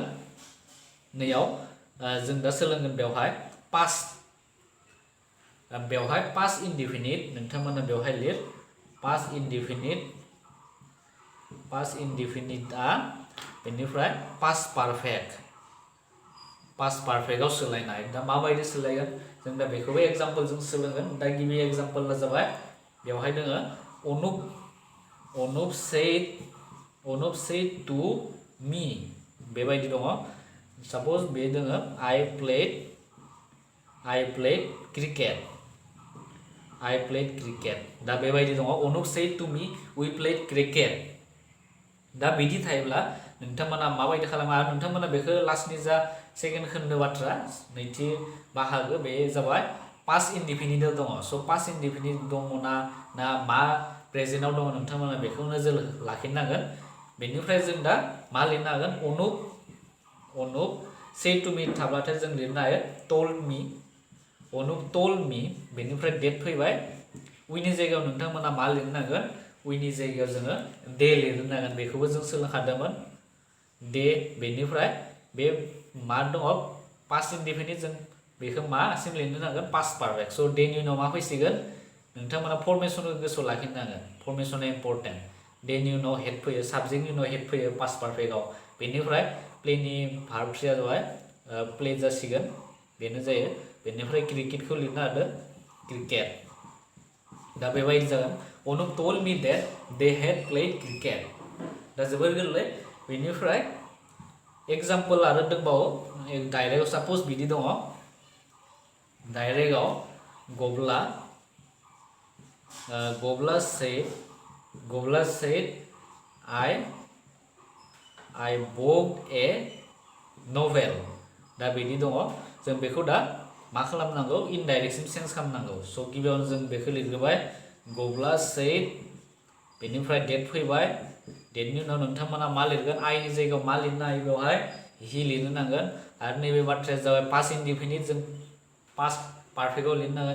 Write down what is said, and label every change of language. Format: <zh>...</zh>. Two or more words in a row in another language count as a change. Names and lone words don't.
<brx>नैयाव जों दा सोलोंगोन बेवहाय</brx> <en>past indefinite</en> <brx>नोंथांमोना बेवहाय लिर</brx> <en>past indefiniteआ</en> <brx>बेनिफ्राय</brx> <en>past perfectआव</en> <brx>सोलायनाय। दा माबायदि सोलायगोन जों दा बेखौबो एग्जाम्पलजों सोलोंगोन। दा गिबि एग्जाम्पला जाबाय बेवहाय दोङो अनुप</brx> <en>said to me</en> <brx>बेबायदि दङ। साप'ज बे दोङो</brx> <en>I played cricket</en> <brx>दा बेबायदि दङ अनुप</brx> <en>said to me we played cricket।</en> <brx>दा बिदि थायोब्ला नोंथांमोना माबायदि खालामो आरो नोंथांमोना बेखौ लास्टनि जा सेकेन्ड खोन्दो बाथ्रा नैथि बाहागो बे जाबाय</brx> <en>past indefiniteआव</en> <brx>दङ। स'</brx> <en>past indefinite</en> <brx>दङ ना मा प्रेजेन्टआव दङ नोंथांमोना बेखौ नोजोर लाखिनांगोन। बेनिफ्राय जों दा मा लिरनो हागोन अनुप</brx> <en>said to me</en> <brx>थाब्लाथाय जों लिरनो हायो</brx> <en>told me</en> <brx>अनुप</brx> <en>told me</en> <brx>बेनिफ्राय डेट फैबाय। उइनि जायगायाव नोंथांमोना मा लिरनो नांगोन उइनि जायगायाव जोङो दे लिरनो नांगोन। बेखौबो जों सोलोंखादोंमोन दे। बेनिफ्राय बे मा दङ</brx> <en>past indefinite</en> <brx>जों बेखौ मासिम लिरनो नांगोन</brx> <en>past perfect.</en> <brx>स' डेनि उनाव मा फैसिगोन नोंथांमोना फर्मेसनखौ गोसोआव लाखिनांगोन। फर्मेसना इम्परटेन्ट। डेनि उनाव हेड फैयो साबजेक्टनि उनाव हेड फैयो</brx> <en>past perfectआव।</en> <brx>बेनिफ्राय प्लेनि</brx> <en>verb threeया</en> <brx>जाबाय प्ले जासिगोन बेनो जायो। बेनिफ्राय क्रिकेटखौ लिरनो हादो क्रिकेट। दा बेबायदि जागोन अनुप</brx> <en>told me that they had played cricket।</en> <brx>दा जोबोर गोरलै। बेनिफ्राय एग्जाम्पल आरो दंबावो डाइरेक्टआव साप'ज बिदि दङ डाइरेक्टआव गब्ला</brx> <en>said I bought a novel।</en> <brx>दा बिदि दङ जों बेखौ दा मा खालामनांगौ इनडाइरेक्टसिम चेन्ज खालामनांगौ। स' गिबियावनो जों बेखौ लिरग्रोबाय गब्ला said बेनिफ्राय डेट फैबाय। डेटनि उनाव नोंथांमोना मा लिरगोन आइनि जायगायाव मा लिरनो हायो बेवहाय हि लिरनो नांगोन। आरो नैबे बाथ्राया जाबाय</brx> <en>past indefinite</en> <brx>जों</brx> <en>past perfectआव</en> <brx>लिरनो नांगोन।</brx>